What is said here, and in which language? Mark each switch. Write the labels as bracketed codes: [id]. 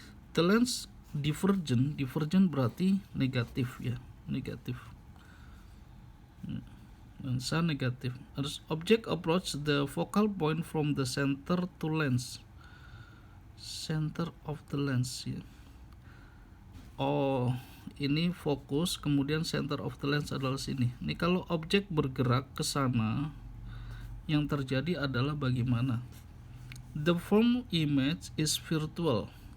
[en] The lens divergent [id] berarti negatif ya, negatif. Lensa negatif. Harus [en] object approach the focal point from the center to lens. Center of the lens ya. [id] Oh, ini fokus, kemudian [en] center of the lens [id] adalah sini. Ini kalau objek bergerak ke sana, yang terjadi adalah bagaimana? [en] The form image is virtual.